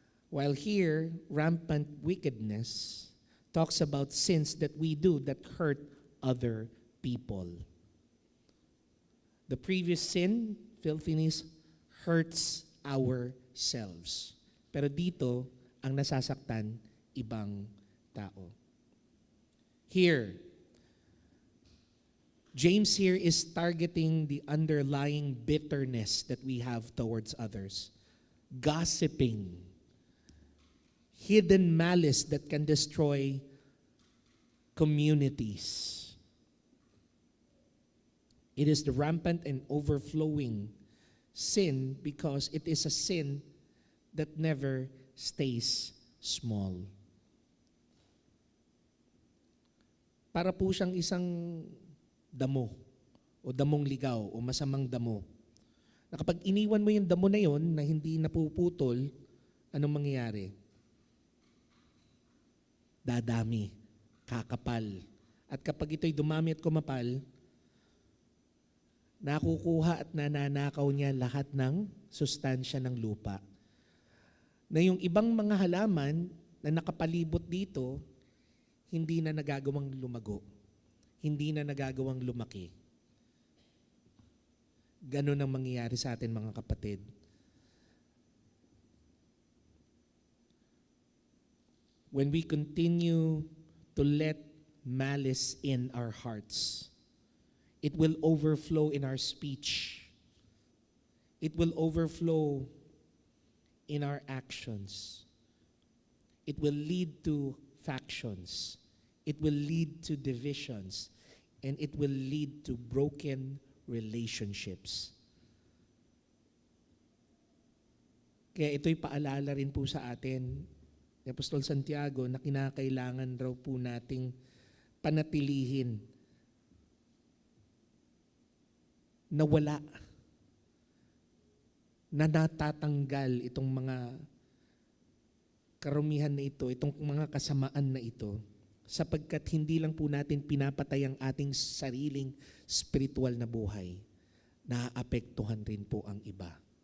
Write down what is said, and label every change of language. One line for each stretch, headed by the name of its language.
English: While here, rampant wickedness talks about sins that we do that hurt other people. The previous sin, filthiness, hurts ourselves.
Filipino: Pero dito, ang nasasaktan, ibang tao.
English: Here, James here is targeting the underlying bitterness that we have towards others. Gossiping, hidden malice that can destroy communities. It is the rampant and overflowing sin because it is a sin that never stays small.
Filipino: Para po siyang isang damo o damong ligaw o masamang damo. Na kapag iniwan mo yung damo na yon na hindi napuputol, anong mangyayari? Dadami kakapal. At kapag ito'y dumami at kumapal, nakukuha at nananakaw niya lahat ng sustansya ng lupa. Na yung ibang mga halaman na nakapalibot dito, hindi na nagagawang lumago. Hindi na nagagawang lumaki. Ganon ang mangyayari sa atin, mga kapatid.
English: When we continue to let malice in our hearts, it will overflow in our speech. It will overflow in our actions. It will lead to factions. It will lead to divisions. And it will lead to broken relationships.
Filipino: Kaya ito'y paalala rin po sa atin ni Apostol Santiago na kinakailangan raw po nating panatilihin na wala, na natatanggal itong mga karumihan na ito, itong mga kasamaan na ito, sapagkat hindi lang po natin pinapatay ang ating sariling spiritual na buhay, naaapektuhan rin po ang iba.